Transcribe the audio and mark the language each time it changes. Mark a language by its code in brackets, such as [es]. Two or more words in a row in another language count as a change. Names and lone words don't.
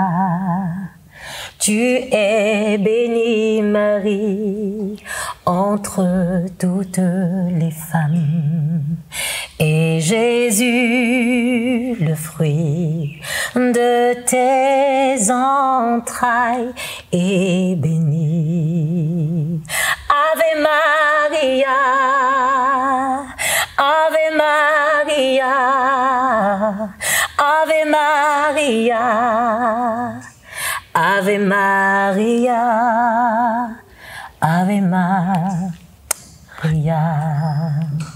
[fr] Tu es bénie Marie entre toutes les femmes. Et Jésus, le fruit de tes entrailles, est béni. [la] Ave Maria, Ave Maria, Ave Maria, Ave Maria, Ave Maria.